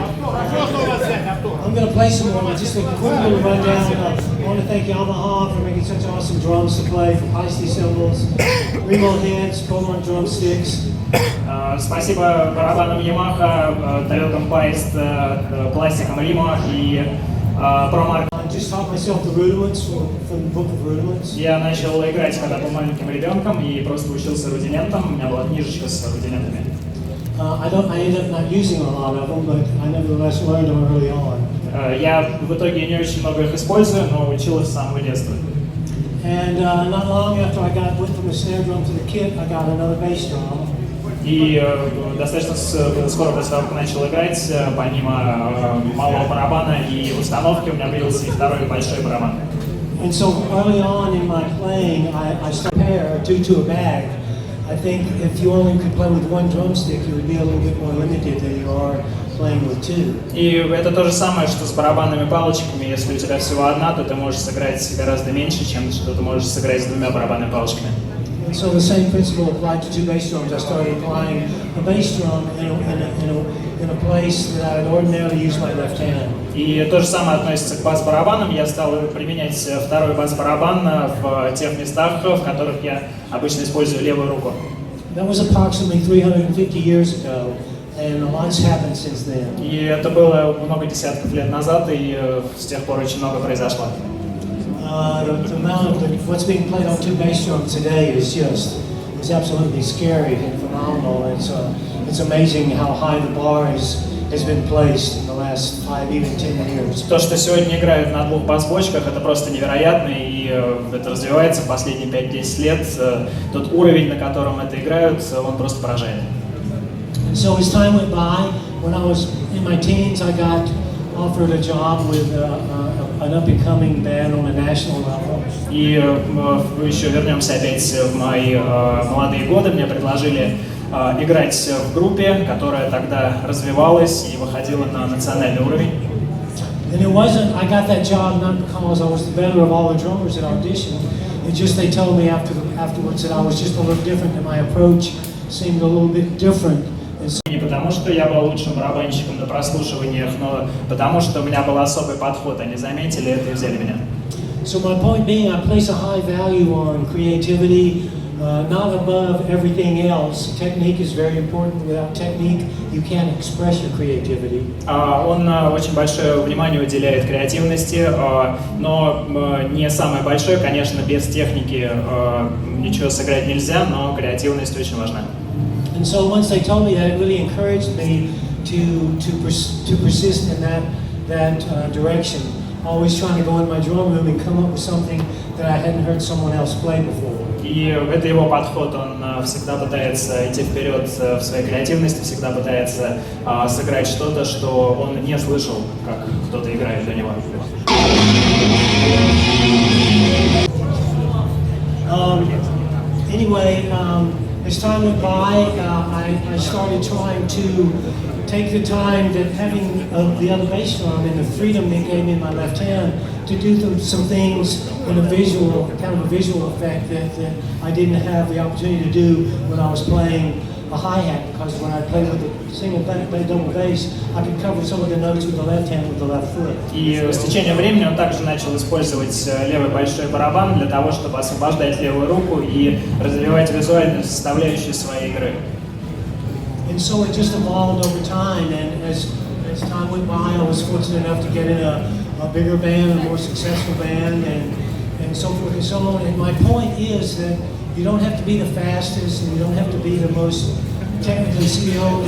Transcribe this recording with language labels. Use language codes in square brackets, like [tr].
[en] I'm going to play some more, just a quick little rundown. I want to thank Yamaha for making such awesome drums to play, for feisty cymbals, remote heads, pull-on drumsticks. [ru] Спасибо барабанам Yamaha, тарелкам Paist, пластикам Rimo и промаркам. [en] I just taught myself the rudiments from the book of rudiments. [ru] Я начал играть, когда был маленьким ребенком, и просто учился рудиментам. У меня была книжечка с рудиментами. [en] I ended up not using a lot of them, but I nevertheless learned them early on. [ru] Я в итоге не очень много их использую, но учил их с самого детства. [en] And not long after I went from the snare drum to the kit, I got another bass drum. [ru] И достаточно скоро после того, как начал играть, помимо малого барабана и установки, у меня появился и второй большой барабан. [en] And so early on in my playing, I started pair two to a bag. I think if you only could play with one drumstick, you would be a little bit more limited than you are playing with two. [ru] И это то же самое, что с барабанными палочками. Если у тебя всего одна, то ты можешь сыграть гораздо меньше, чем что ты можешь сыграть с двумя барабанными палочками. [en] And so the same principle applied to two bass drums. I started playing a bass drum in a place that I would ordinarily use my left hand. [ru] И то же самое относится к бас-барабанам. Я стал применять второй бас-барабан в тех местах, в которых я обычно использую левую руку. [en] That was approximately 350 years ago, and a lot's happened since then. [ru] И это было много десятков лет назад, и с тех пор очень много произошло. [en] The amount of what's being played on two bass drums today is absolutely scary and phenomenal. It's amazing how high the bar has been placed in the last 5, even 10 years. [ru] То, что сегодня играют на двух бас-бочках, это просто невероятно, и это развивается в последние 5-10 лет. Тот уровень, на котором это играют, он просто поражает. [en] And so as time went by, when I was in my teens, I got offered a job with an up-and-coming band on a national level. [ru] И еще вернемся опять в мои молодые годы. Мне предложили играть в группе, которая тогда развивалась и выходила на национальный уровень. [en] And it wasn't, I got that job not because I was the better of all the drummers that auditioned. It's just they told me afterwards that I was just a little different, that my approach seemed a little bit different. [ru] Не потому, что я был лучшим барабанщиком на прослушиваниях, но потому, что у меня был особый подход. Они заметили это и взяли меня. [en] So my point being, I place a high value on creativity, not above everything else. Technique is very important. Without technique, you can't express your creativity. [ru] Он очень большое внимание уделяет креативности, но не самое большое, конечно, без техники ничего сыграть нельзя, но креативность очень важна. [en] And so once they told me that, it really encouraged me to persist in that direction. Always trying to go in my drum room and come up with something that I hadn't heard someone else play before. [ru] И это его подход, он всегда пытается идти вперед в своей креативности, всегда пытается сыграть что-то, что он не слышал, как кто-то играет до него. [en] Anyway, as time went by, I started trying to take the time that having the other bass drum and the freedom they gave me in my left hand to do some things in a visual, kind of a visual effect that I didn't have the opportunity to do when I was playing a hi-hat, because when I played with a single double bass, I could cover some of the notes with the left hand with the left foot. [ru] И с течением времени он также начал использовать левый большой барабан для того, чтобы освобождать левую руку и развивать визуальную составляющую своей игры. [en] And so it just evolved over time, and as time went by, I was fortunate enough to get in a bigger band, a more successful band, and and so forth and so on. And my point is that you don't have to be the fastest, and you don't have to be the most technically skilled.